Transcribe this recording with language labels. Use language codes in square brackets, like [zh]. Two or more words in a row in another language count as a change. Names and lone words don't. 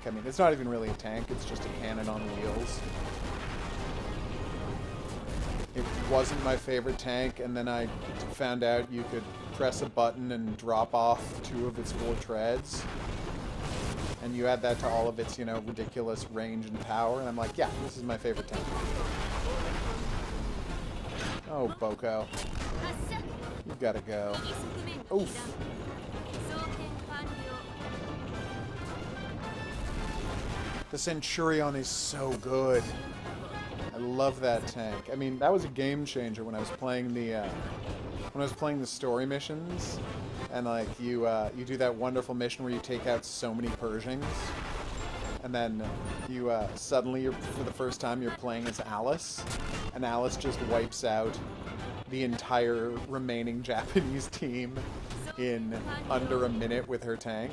[en] I mean, it's not even really a tank, it's just a cannon on wheels. It wasn't my favorite tank, and then I found out you could press a button and drop off 2 of its 4 treads. And you add that to all of its, you know, ridiculous range and power, and I'm like, yeah, this is my favorite tank. Oh, Boko. [ja] 発射 [en] You gotta go. [ja] 右側面 Oof. 被弾装填完了 [en] The Centurion is so good. I love that tank. I mean, that was a game changer when I was playing the story missions, and like you do that wonderful mission where you take out so many Pershings, and then you suddenly for the first time you're playing as Alice, and Alice just wipes out the entire remaining Japanese team in under a minute with her tank.